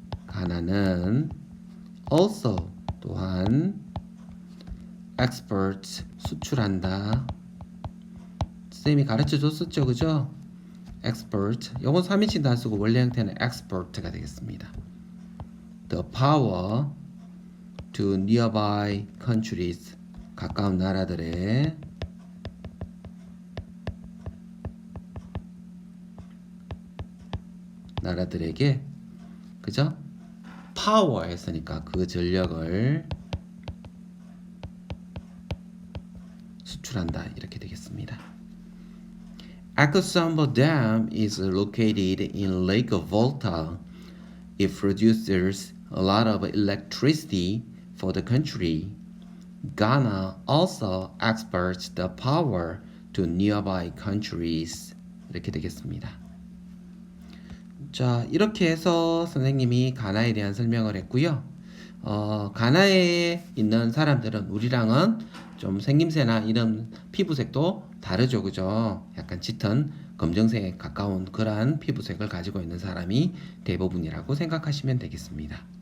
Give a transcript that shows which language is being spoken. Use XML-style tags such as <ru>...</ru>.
<ko>가나는 also 또한 exports 수출한다. 쌤이 가르쳐 줬었죠, 그죠? export 요건 3인칭도 안 쓰고 원래 형태는 export가 되겠습니다.</ko> <en>The power to nearby countries</en> <ko>가까운 나라들의 나라들에게 그죠? 파워 했으니까 그 전력을 수출한다 이렇게 되겠습니다.</ko> <en>Akosombo Dam is located in Lake Volta. It produces a lot of electricity for the country. Ghana also exports the power to nearby countries.</en> <ko>이렇게 되겠습니다. 자, 이렇게 해서 선생님이 가나에 대한 설명을 했고요. 가나에 있는 사람들은 우리랑은 좀 생김새나 이런 피부색도 다르죠, 그죠? 약간 짙은 검정색에 가까운 그러한 피부색을 가지고 있는 사람이 대부분이라고 생각하시면 되겠습니다.</ko>